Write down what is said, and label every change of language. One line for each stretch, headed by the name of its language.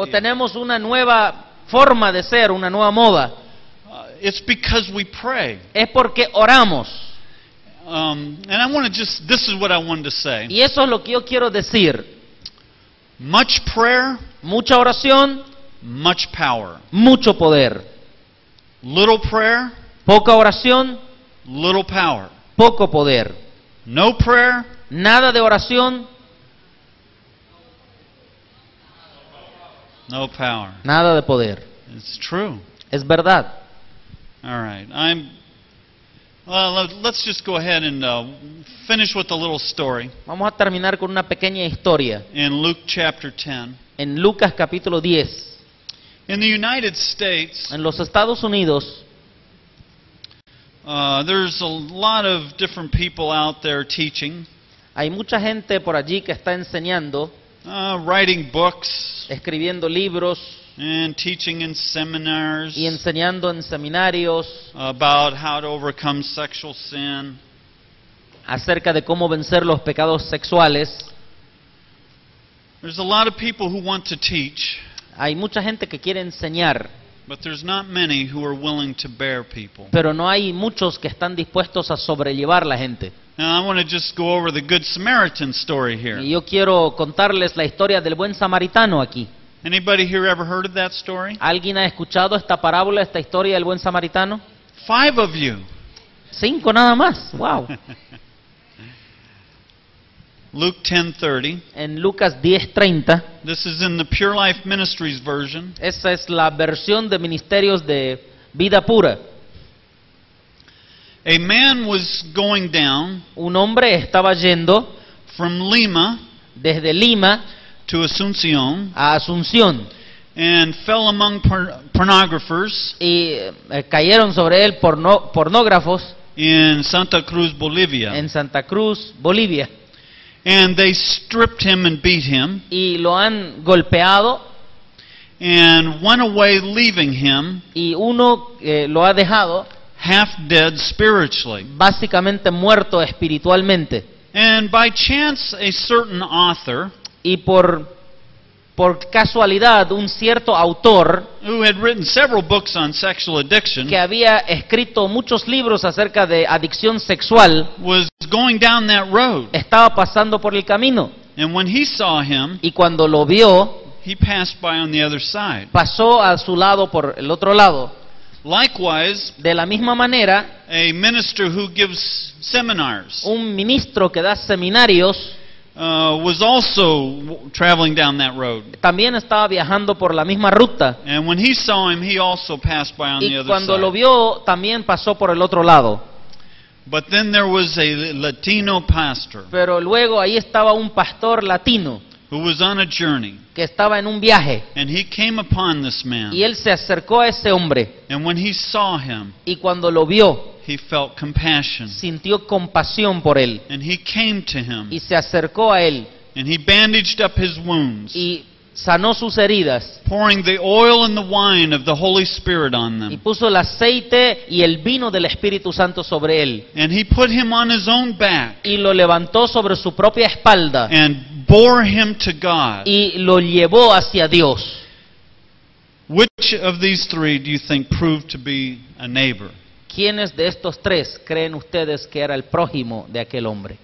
Spanish: O tenemos una nueva forma de ser, una nueva moda.
English: It's because we pray.
Spanish: Es porque oramos.
English: And I want to this is what I wanted to say.
Spanish: Y eso es lo que yo quiero decir.
English: Much prayer,
Spanish: mucha oración,
English: much power.
Spanish: Mucho poder.
English: Little prayer,
Spanish: poca oración,
English: little power.
Spanish: Poco poder.
English: No prayer,
Spanish: nada de oración,
English: no power.
Spanish: Nada de poder.
English: It's true.
Spanish: Es verdad.
English: All right. Let's just go ahead and finish with a little story.
Spanish: Vamos a terminar con una pequeña historia.
English: In Luke chapter 10.
Spanish: En Lucas capítulo 10.
English: In the United States,
Spanish: en los Estados Unidos,
English: there's a lot of different people out there teaching.
Spanish: Hay mucha gente por allí que está enseñando,
English: writing books,
Spanish: escribiendo libros,
English: and teaching in seminars,
Spanish: y enseñando en seminarios
English: about how to overcome sexual sin,
Spanish: acerca de cómo vencer los pecados sexuales.
English: There's a lot of people who want to teach.
Spanish: Hay mucha gente que quiere enseñar,
English: but there's not many who are willing to bear people.
Spanish: Pero no hay muchos que están dispuestos a sobrellevar la gente.
English: Now I want to just go over the Good Samaritan story here.
Spanish: Y yo quiero contarles la historia del buen samaritano aquí.
English: Anybody here ever heard of that story?
Spanish: ¿Alguien ha escuchado esta parábola, esta historia del buen samaritano?
English: 5 of you.
Spanish: 5 nada más. Wow.
English: Luke 10:30.
Spanish: En Lucas 10:30.
English: This is in the Pure Life Ministries version.
Spanish: Esa es la versión de Ministerios de Vida Pura.
English: A man was going down.
Spanish: Un hombre estaba yendo
English: from Lima.
Spanish: Desde Lima.
English: To Asunción.
Spanish: A Asunción.
English: and fell among pornographers
Spanish: y cayeron sobre él pornógrafos
English: in Santa Cruz, Bolivia.
Spanish: en Santa Cruz, Bolivia.
English: And they stripped him and beat him
Spanish: Y lo han golpeado
English: and went away leaving him
Spanish: y uno lo ha dejado
English: half dead spiritually.
Spanish: básicamente muerto espiritualmente.
English: And by chance a certain author
Spanish: Y por casualidad un cierto autor
English: who had written several books on sexual addiction
Spanish: que había escrito muchos libros acerca de adicción sexual
English: was going down that road.
Spanish: estaba pasando por el camino
English: And when he saw him,
Spanish: y cuando lo vio
English: he passed by on the other side.
Spanish: pasó a su lado por el otro lado.
English: Likewise,
Spanish: De la misma manera,
English: a minister who gives seminars
Spanish: un ministro que da seminarios
English: was also traveling down that road.
Spanish: también estaba viajando por la misma ruta
English: And when he saw him, he also passed by on the
Spanish: y
English: other
Spanish: cuando lo
English: side.
Spanish: vio también pasó por el otro lado.
English: But then there was a Latino pastor
Spanish: Pero luego ahí estaba un pastor latino
English: who was on a journey,
Spanish: que estaba en un viaje
English: and he came upon this man.
Spanish: y él se acercó a ese hombre
English: And when he saw him,
Spanish: y cuando lo vio
English: he felt compassion.
Spanish: sintió compasión por él
English: And he came to him,
Spanish: y se acercó a él
English: and he bandaged up his wounds,
Spanish: y sanó sus heridas
English: pouring the oil and the wine of the Holy Spirit on
Spanish: y
English: them.
Spanish: puso el aceite y el vino del Espíritu Santo sobre él
English: And he put him on his own back
Spanish: y lo levantó sobre su propia espalda
English: and bore him to God.
Spanish: y lo llevó hacia Dios.
English: Which of these three do you think proved to be a neighbor
Spanish: ¿Quiénes de estos tres creen ustedes que era el prójimo de aquel hombre?